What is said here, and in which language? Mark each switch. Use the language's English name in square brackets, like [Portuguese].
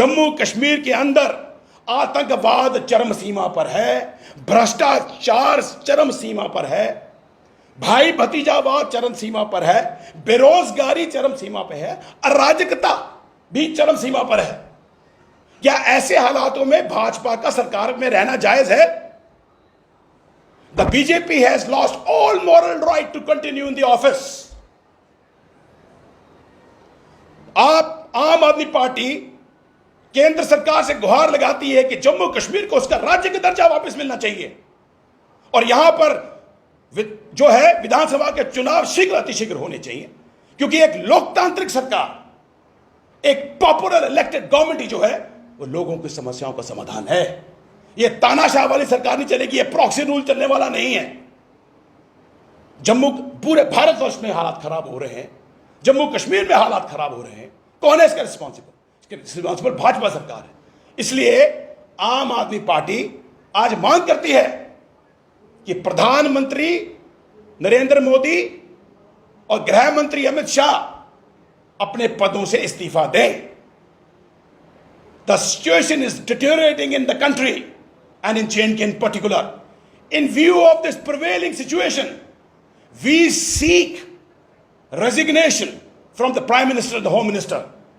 [Hindi] जम्मू कश्मीर के अंदर आतंकवाद चरम सीमा पर है, भ्रष्टाचार चरम सीमा पर है, भाई भतीजावाद चरम सीमा पर है, बेरोजगारी चरम सीमा पर है, अराजकता भी चरम सीमा पर है। क्या ऐसे हालातों में भाजपा का सरकार में रहना जायज है? [English] The BJP has lost all moral right to continue in the office. [Hindi] आप आम आदमी पार्टी केंद्र सरकार से गुहार लगाती है कि जम्मू कश्मीर को उसका राज्य का दर्जा वापस मिलना चाहिए, और यहां पर जो है विधानसभा के चुनाव शीघ्र अतिशीघ्र होने चाहिए, क्योंकि एक लोकतांत्रिक सरकार, एक पॉपुलर इलेक्टेड गवर्नमेंट ही जो है वो लोगों की समस्याओं का समाधान है। ये तानाशाह वाली सरकार नहीं चलेगी, ये प्रॉक्सी रूल चलने वाला नहीं है। पूरे भारतवर्ष में हालात खराब हो रहे हैं, जम्मू कश्मीर में हालात खराब हो रहे हैं। कौन है इसका रिस्पॉन्सिबल? इसके रिस्पॉन्सिबल भाजपा सरकार है। इसलिए आम आदमी पार्टी आज मांग करती है कि प्रधानमंत्री नरेंद्र मोदी और गृह मंत्री अमित शाह अपने पदों से इस्तीफा दें। [English] The situation is deteriorating in the country and in JNK in particular. In view of this prevailing situation, we seek resignation from the Prime Minister and the Home Minister.